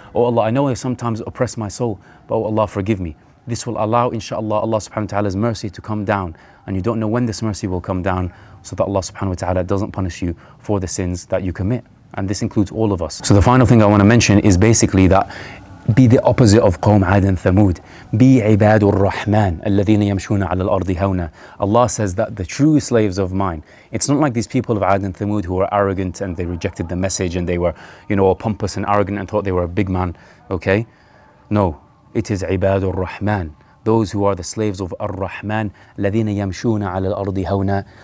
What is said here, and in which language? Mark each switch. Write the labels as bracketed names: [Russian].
[English] Oh Allah, I know I sometimes oppress my soul. But oh Allah, forgive me. This will allow, inshallah, Allah subhanahu wa ta'ala's mercy to come down. And you don't know when this mercy will come down, so that Allah subhanahu wa ta'ala doesn't punish you for the sins that you commit. And this includes all of us. So the final thing I want to mention is basically that be the opposite of Qawm Ad and Thamud. Be [Arabic] Ibadur Rahman, الَّذِينَ يَمْشُونَ عَلَى الْأَرْضِ هَوْنًا. [English] Allah says that the true slaves of mine, it's not like these people of Ad and Thamud who were arrogant and they rejected the message and they were, all pompous and arrogant and thought they were a big man, okay? No, it is Ibadur Rahman. Those who are the slaves of Ar-Rahman, [Arabic] الَّذِينَ يَمْشُونَ عَلَى الْأَرْضِ هَوْنًا.